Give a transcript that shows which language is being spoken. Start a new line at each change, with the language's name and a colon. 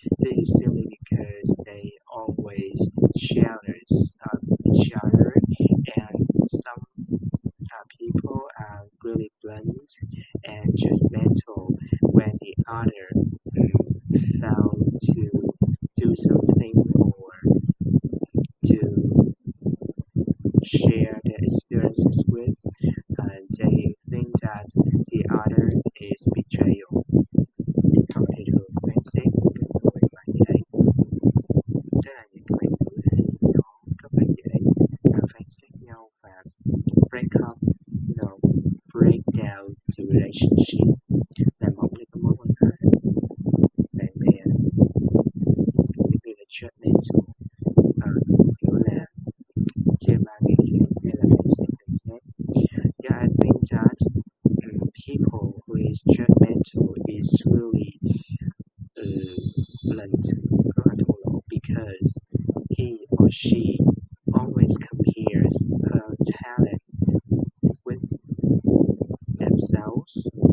English: This is simply because they always jealous of each other, and some people are really blunt and judgmental when the other failed to do something or to share their experiences with, they think that the other is betrayal.
Vietnamese: Họ thì thường phán xét những cái người mà như đây, tức là những cái bạn tuổi này nó rất là dễ phán xét nhau và
English: break up, break down the relationship,
Vietnamese: làm mỏng đi cái mối quan hệ bạn bè, chỉ vì là judgmental, kiểu là chê bai người khác hay là phán xét người khác.
English: Yeah, I think that people who is judgmental is really blunt,
Vietnamese: rất là thô lỗ,
English: because he or she always compares her talent with themselves.